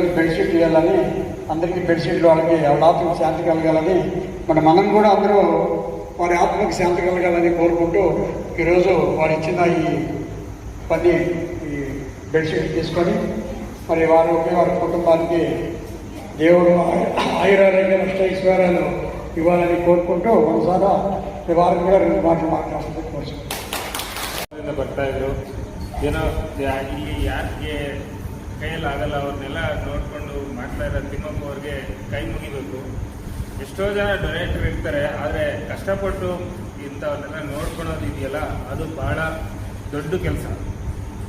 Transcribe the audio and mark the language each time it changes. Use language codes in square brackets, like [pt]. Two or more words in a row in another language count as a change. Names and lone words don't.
[te] బెడ్షీట్ ఇవ్వాలని, అందరికీ బెడ్షీట్లు వాళ్ళకి ఎవరి ఆత్మకు శాంతి కలగాలని, మనం కూడా అందరూ వారి ఆత్మకు శాంతి కలగాలని కోరుకుంటూ ఈరోజు వారు ఇచ్చిన ఈ పని ఈ బెడ్షీట్ తీసుకొని మరి వారి కుటుంబానికి దేవుడు ఆయురారోగ్య అష్టైశ్వర్యాలు ఇవ్వాలని కోరుకుంటూ ఒకసారి వారికి కూడా 2 మాటలు [kn] ಮಾತಾಡ್ಸೋದಕ್ಕೆ ಕೋರ್ಸ್ಕೊಂಡು ಬರ್ತಾ ಇದ್ರು. ಏನೋ ಇಲ್ಲಿ ಯಾರಿಗೆ ಕೈಯಲ್ಲಾಗಲ್ಲ ಅವ್ರನ್ನೆಲ್ಲ ನೋಡಿಕೊಂಡು ಮಾಡ್ತಾ ಇರೋ ತಿಮ್ಮಪ್ಪ ಅವ್ರಿಗೆ ಕೈ ಮುಗಿಬೇಕು. ಎಷ್ಟೋ ಜನ ಡೊನೇಟರ್ ಇರ್ತಾರೆ, ಆದರೆ ಕಷ್ಟಪಟ್ಟು ಇಂಥವ್ರನ್ನೆಲ್ಲ ನೋಡ್ಕೊಳೋದು ಇದೆಯಲ್ಲ ಅದು ಭಾಳ ದೊಡ್ಡ ಕೆಲಸ.